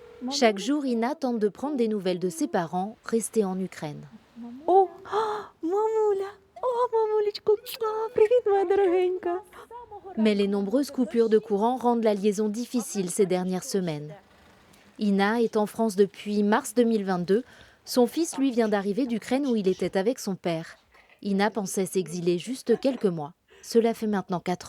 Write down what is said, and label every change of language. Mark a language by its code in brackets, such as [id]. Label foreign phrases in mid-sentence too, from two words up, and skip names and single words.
[fr] Chaque jour, Ina tente de prendre des nouvelles de ses parents restés en Ukraine. [uk] О, мамуля! О, мамулечко! Привіт, моя дорогенька! [fr] Mais les nombreuses coupures de courant rendent la liaison difficile ces dernières semaines. Ina est en France depuis mars 2022. Son fils, lui, vient d'arriver d'Ukraine où il était avec son père. Ina pensait s'exiler juste quelques mois. Cela fait maintenant 4 ans.